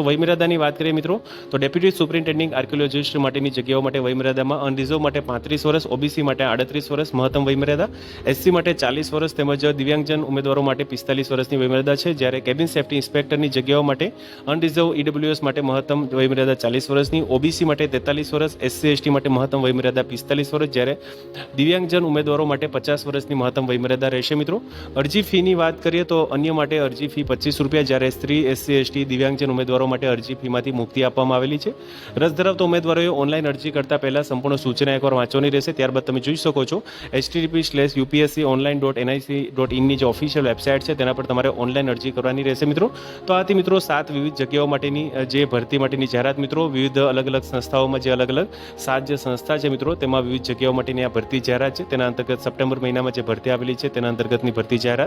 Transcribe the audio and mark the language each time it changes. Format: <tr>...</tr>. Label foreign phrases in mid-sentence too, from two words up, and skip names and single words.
<gu>વયમર્યાદાની વાત કરીએ મિત્રો તો ડેપ્યુટી સુપરિન્ટેન્ડિંગ આર્કિયોલોજિસ્ટ માટેની જગ્યાઓ માટે વયમર્યાદામાં અનરિઝર્વ માટે 35 વર્ષ, ઓબીસી માટે 38 વર્ષ મહત્તમ વયમર્યાદા, એસસી માટે 40 વર્ષ તેમજ દિવ્યાંગજન ઉમેદવારો માટે 45 વર્ષની વયમર્યાદા છે, જ્યારે કેબિન સેફ્ટી ઇન્સ્પેક્ટરની જગ્યાઓ માટે અનરિઝર્વ ઈડબ્લ્યુએસ માટે મહત્તમ વયમર્યાદા 40 વર્ષની, ઓબીસી માટે 43 વર્ષ, એસસી એસટી માટે મહત્તમ વયમર્યાદા 45 વર્ષ, જ્યારે દિવ્યાંગજન ઉમેદવારો માટે 50 વર્ષની મહત્તમ વયમર્યાદા રહેશે મિત્રો। અરજી ફીની વાત કરીએ તો અન્ય માટે અરજી ફી 25 રૂપિયા, જ્યારે સ્ત્રી, એસસી એસટી, દિવ્યાંગજન ઉમેદવારો માટે અરજી ફીમાંથી મુક્તિ આપવામાં આવેલી છે। રસ ધરાવતા ઉમેદવારોએ ઓનલાઈન અરજી કરતા પહેલા સંપૂર્ણ સૂચના એકવાર વાંચવાની રહેશે, ત્યારબાદ તમે જોઈ શકો છો http://upsconline.nic.in ની જે ઓફિશિયલ વેબસાઇટ છે તેના પર તમારે ઓનલાઈન અરજી કરવાની રહેશે મિત્રો। તો આથી મિત્રો 7 વિવિધ જગ્યાઓ માટેની જે ભરતી માટેની જાહેરાત મિત્રો વિવિધ અલગ અલગ સંસ્થાઓમાં જે અલગ અલગ 7 જે સંસ્થા છે મિત્રો તેમાં વિવિધ જગ્યાઓ માટેની આ ભરતી જાહેરાત છે, તેના અંતર્ગત સપ્ટેમ્બર મહિનામાં જે ભરતી આવેલી છે તેના અંતર્ગતની ભરતી જાહેરાત।</gu>